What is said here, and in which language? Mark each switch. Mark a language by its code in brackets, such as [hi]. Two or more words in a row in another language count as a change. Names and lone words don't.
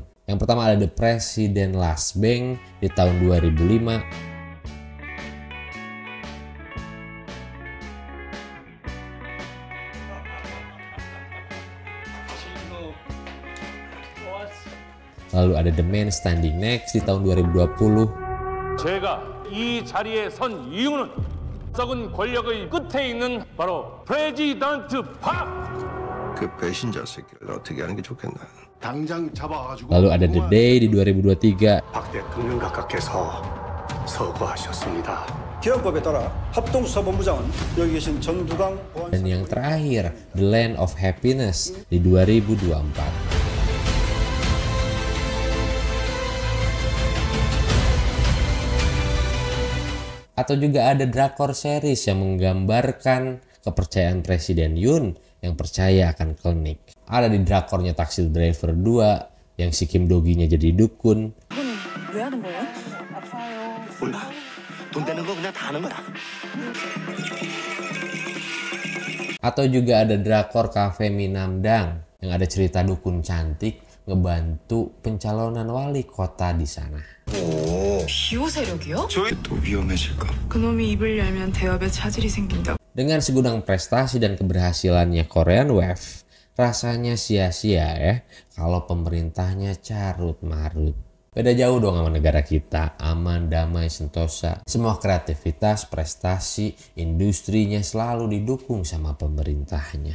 [id] Yang pertama ada The President Last Bank di tahun 2005. Lalu ada The Man Standing Next di tahun 2020. [ko] 제가 이 자리에 선 이유는 썩은 권력의 끝에 있는 바로 프레지던트 박! 그 배신자 새끼를 어떻게 하는 게 좋겠나? 당장 잡아가지고. [id] Lalu ada The Day di 2023. [ko] 박 대통령 각하께서 서거하셨습니다. 기업법에 따라 합동수사본부장은 여기 계신 정두강 보안. [id] Dan yang terakhir, The Land of Happiness di 2024. Atau juga ada drakor series yang menggambarkan kepercayaan Presiden Yoon yang percaya akan klinik. Ada di drakornya Taxi Driver 2 yang si Kim Do-ginya jadi dukun. Atau juga ada drakor Cafe Minamdang yang ada cerita dukun cantik ngebantu pencalonan wali kota di sana. [ko] 비호 세력이요? 또 위험해질까? 그놈이 입을 열면 대업에 차질이 생긴다. [id] Dengan segudang prestasi dan keberhasilannya [en] Korean Wave, [id] rasanya sia-sia ya kalau pemerintahnya carut marut. Beda jauh dong sama negara kita, aman, damai, sentosa. Semua kreativitas, prestasi, industrinya selalu didukung sama pemerintahnya.